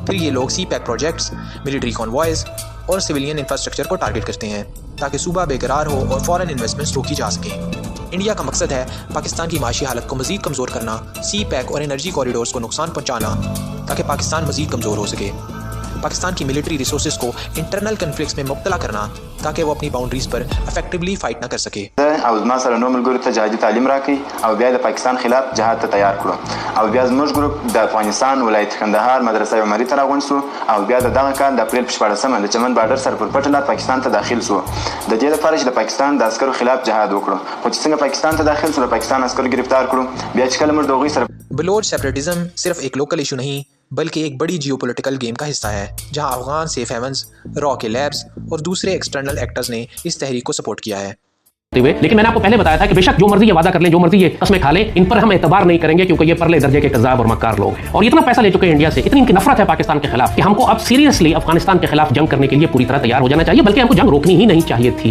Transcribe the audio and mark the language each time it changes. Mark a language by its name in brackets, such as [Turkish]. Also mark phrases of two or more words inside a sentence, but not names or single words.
[Urdu] پھر یہ لوگ CPAC پروجیکٹس, [English] military convoys [Urdu] اور [English] civilian infrastructure [Urdu] کو ٹارگٹ کرتے ہیں تاکہ صوبہ بےقرار ہو اور [English] foreign investments [Urdu] روکی جا سکیں. انڈیا کا مقصد ہے پاکستان کی معاشی حالت کو مزید کمزور کرنا، CPAC اور [English] energy corridors [Urdu] کو نقصان پہنچانا تاکہ پاکستان مزید کمزور ہو سکے. پاکستان کی [English] military resources [Urdu] کو [English] internal conflicts [Urdu] میں مبتلا کرنا تاکہ وہ اپنی باؤنڈریز پر [English] effectively fight [Urdu] نہ کر سکے. [Pashto] او زما سره نو ملګرو ته جهادي تعلیم راکړي او بیا د پاکستان خلاف جهاد ته تیار کړو او بیا زموږ ګروپ د افغانستان ولایت کندهار مدرسه عمري ته راغونډ شو او بیا دغه کال د اپریل 14 د چمن بارډر سره پر پټ لار پاکستان ته داخل شو د دې لپاره چې د پاکستان د عسکرو خلاف جهاد وکړو خو چې څنګه پاکستان ته داخل شو د پاکستان عسکرو گرفتار کړو بیا چې کله موږ دوغي سره [Urdu] بلوچ سیپریٹزم صرف ایک [English] local issue [Urdu] نہیں بلکہ ایک بڑی [English] geopolitical game [Urdu] کا حصہ ہے، جہاں [English] Afghan safe havens, [Urdu] را کے لیبز اور دوسرے [English] external actors [Urdu] نے اس تحریک کو سپورٹ کیا ہے. لیکن میں نے آپ کو پہلے بتایا تھا کہ بےشک جو مرضی یہ وعدہ کر لیں، جو مرضی یہ قسمیں کھا لیں، ان پر ہم اعتبار نہیں کریں گے کیونکہ یہ پرلے درجے کے کذاب اور مکار لوگ ہیں اور اتنا پیسہ لے چکے ہیں انڈیا سے، اتنی ان کی نفرت ہے پاکستان کے خلاف کہ ہم کو اب سیریسلی افغانستان کے خلاف جنگ کرنے کے لیے پوری طرح تیار ہو جانا چاہیے، بلکہ ہم کو جنگ روکنی ہی نہیں چاہیے تھی.